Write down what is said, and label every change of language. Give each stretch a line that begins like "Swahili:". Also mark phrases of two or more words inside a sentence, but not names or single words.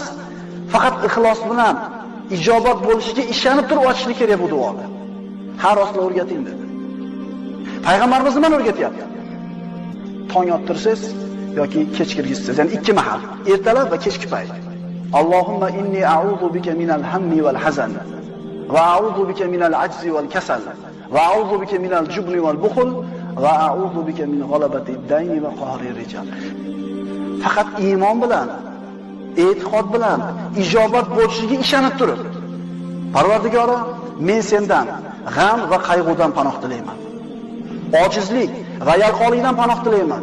Uzbek: Faqat ixlos bilan ijobat bo'lishiga ishonib turib ochishni kerak bu duoni. Har rostla o'rgating dedi. Payg'ambarimiz nima o'rgatyapti? Tong ottirsiz yoki kech kirgizsiz, ya'ni ikki mahal, ertalab va kechki payt.
Arabic: اللهم إني أعوذ بك من الهم والحزن وأعوذ بك من العجز والكسل وأعوذ بك من الجبن والبخل وأعوذ بك من غلبة الدين وقهر الرجال.
Uzbek: Faqat iymon bilan, e'tiqod bilan ijobat bo'lishiga ishonib turib, Parvardigoro, men sendan g'am va qayg'udan panoh tilayman. Ojizlik va yalqonlikdan panoh tilayman.